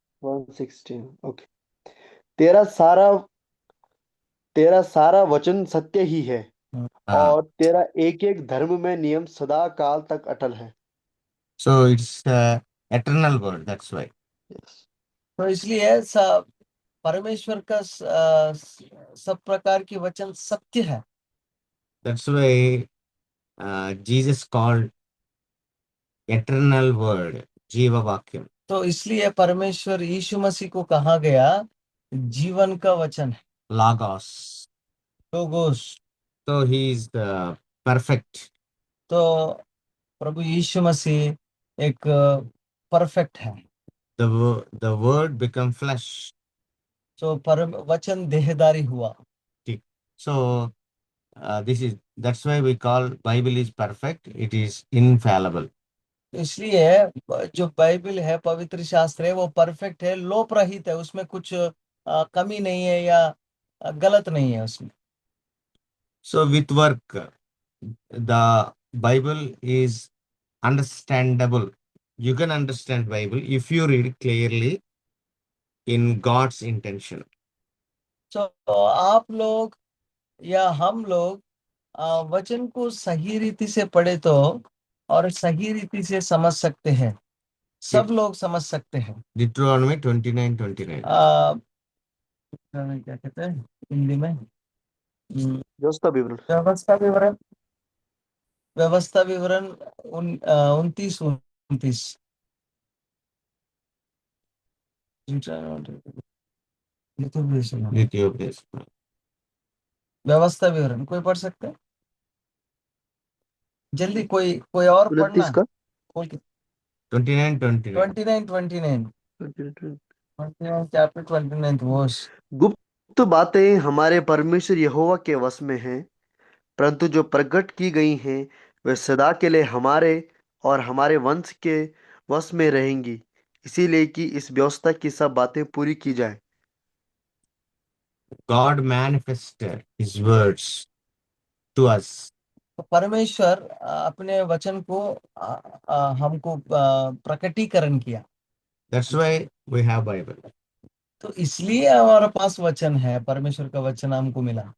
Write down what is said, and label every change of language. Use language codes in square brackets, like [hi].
[hi] 116। Okay. तेरा सारा तेरा सारा वचन सत्य ही है, Uh, और तेरा एक एक धर्म में नियम सदा काल तक अटल है। [en] so it's eternal word. That's why. Yes. [hi] तो इसलिए परमेश्वर का सब प्रकार की वचन सत्य है। [en] That's why Jesus called eternal word Jiva Vakyam. [hi] तो इसलिए परमेश्वर यीशु मसीह को कहा गया जीवन का वचन है, [en] Logos. [hi] Logos. [en] So he is the perfect. [hi] तो प्रभु यीशु मसीह एक परफेक्ट है। [en] The word become flesh. [hi] तो परम वचन देहधारी हुआ। [en] See. So that's why we call Bible is perfect. It is infallible. [hi] इसलिए जो बाइबल है, पवित्र शास्त्र है, वो परफेक्ट है, लोप रहित है, उसमें कुछ कमी नहीं है या गलत नहीं है उसमें। [en] So with work, the Bible is understandable. You can understand Bible if you read clearly in God's intention. [hi] तो आप लोग या हम लोग वचन को सही रीति से पढ़े तो और सही रीति से समझ सकते हैं, सब लोग समझ सकते हैं। [en] Deuteronomy 29:29. [hi] क्या कहते हैं हिंदी में? व्यवस्था विवरण। व्यवस्था विवरण, व्यवस्था विवरण 29-29। द्वितीयोपदेश. व्यवस्था विवरण कोई पढ़ सकते हैं? जल्दी कोई कोई और पढ़ना। 29 का। खोल के 29:29. 29 चैप्टर 29 वर्स। गुप्त बातें हमारे परमेश्वर यहोवा के वश में हैं, परंतु जो प्रकट की गई हैं वे सदा के लिए हमारे और हमारे वंश के वश में रहेंगी, इसीलिए कि इस व्यवस्था की सब बातें पूरी की जाए। [en] God manifested His words to us. [hi] तो परमेश्वर अपने वचन को हमको प्रकटीकरण किया। [en] That's why we have Bible. [hi] तो इसलिए हमारे पास वचन है, परमेश्वर का वचन हमको मिला।